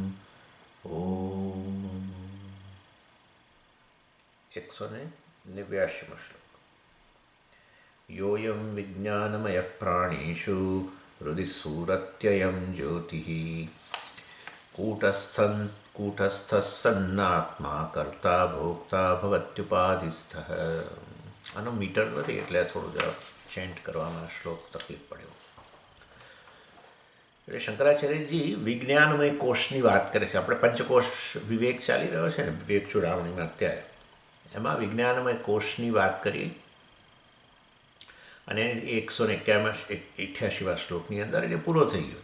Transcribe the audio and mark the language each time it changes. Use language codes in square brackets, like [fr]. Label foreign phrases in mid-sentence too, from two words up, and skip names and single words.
[gu] ઓમ 189 શ્લોક। [sa] योऽयं विज्ञानमयः प्राणेषु हृदि स्फुरत्ययं ज्योतिः कूटस्थः सन्नात्मा कर्ता भोक्ता भवत्युपाधिस्थः। [gu] આનો મીટર નથી એટલે થોડું જરા ચેન્ટ કરવામાં શ્લોક તકલીફ પડ્યો. એટલે શંકરાચાર્યજી વિજ્ઞાનમય કોષની વાત કરે છે. આપણે પંચકોષ વિવેક ચાલી રહ્યો છે ને, વિવેક ચૂડામણીમાં અત્યારે, એમાં વિજ્ઞાનમય કોષની વાત કરી અને 188 શ્લોકની અંદર એટલે પૂરો થઈ ગયો.